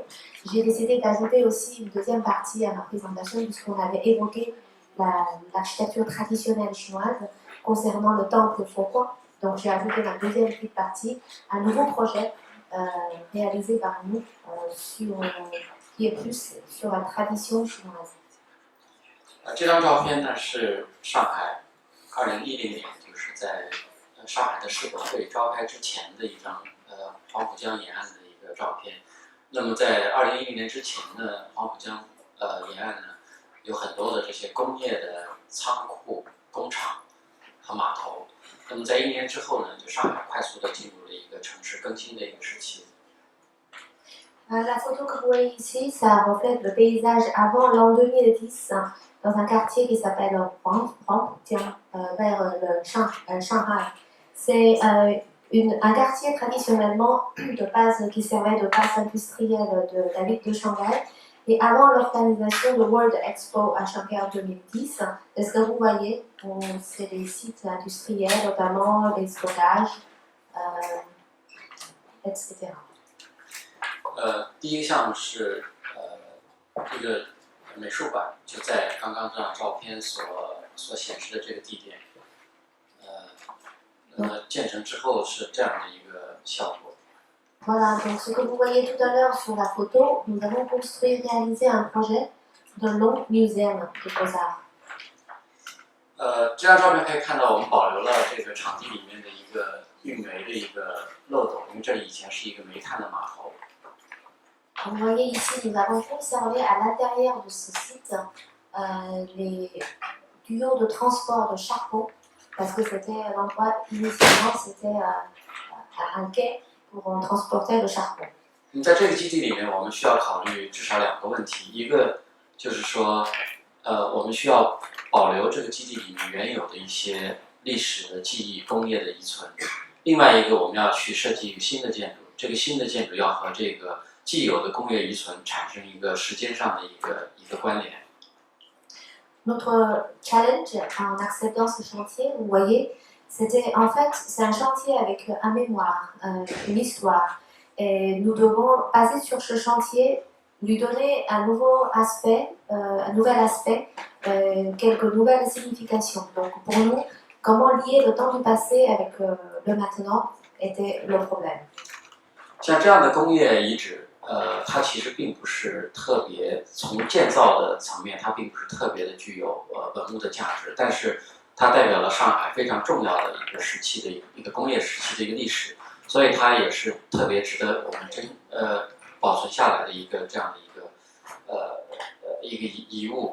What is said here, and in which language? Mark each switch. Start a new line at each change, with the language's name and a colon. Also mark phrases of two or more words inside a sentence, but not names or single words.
French: J'ai décidé d'ajouter aussi une deuxième partie à ma présentation puisqu'on avait évoqué l'architecture traditionnelle chinoise concernant le temple Fouquan. Donc j'ai ajouté la deuxième petite partie, un nouveau projet réalisé par nous qui est plus sur la tradition chinoise.
Chinese: 这张照片呢是上海2010年，就是在上海的世博会召开之前的一张黄浦江沿岸的一个照片。那么在2010年之前呢，黄浦江沿岸呢有很多的这些工业的仓库、工厂和码头。那么在1年之后呢，就上海快速的进入了一个城市更新的一个时期。
French: La photo que vous voyez ici, ça reflète le paysage avant l'an 2010 dans un quartier qui s'appelle Huangpujiang, vers le Shanghai. C'est un quartier traditionnellement de base qui servait de base industrielle de la ville de Shanghai. Et avant l'organisation de World Expo à Shanghai en 2010, ce que vous voyez, c'est des sites industriels, notamment des stockages, etc.
Chinese: 第一个项目是一个美术馆，就在刚刚这张照片所显示的这个地点。那么建成之后是这样的一个效果。
French: Voilà, donc ce que vous voyez tout à l'heure sur la photo, nous avons construit, réalisé un projet de long muséum de Beaux-Arts.
Chinese: 这张照片可以看到，我们保留了这个场地里面的一个运煤的一个漏斗，因为这里以前是一个煤炭的码头。
French: Vous voyez ici, nous avons conservé à l'intérieur de ce site les tuyaux de transport de charbon, parce que c'était l'endroit, initialement, c'était un quai pour transporter le charbon.
Chinese: 在这个基地里面，我们需要考虑至少2个问题，一个就是说，我们需要保留这个基地里面原有的一些历史的记忆、工业的遗存；另外一个，我们要去设计一个新的建筑，这个新的建筑要和这个既有的工业遗存产生一个时间上的一个关联。
French: Notre challenge en acceptant ce chantier, vous voyez, c'est un chantier avec un mémoire, une histoire. Et nous devons, basé sur ce chantier, lui donner un nouvel aspect, quelques nouvelles significations. Donc pour nous, comment lier le temps du passé avec le maintenant était le problème.
Chinese: 像这样的工业遗址，它其实并不是特别从建造的层面，它并不是特别的具有文物的价值，但是它代表了上海非常重要的一个时期的一个工业时期的一个历史，所以它也是特别值得我们保存下来的一个这样的一个遗物。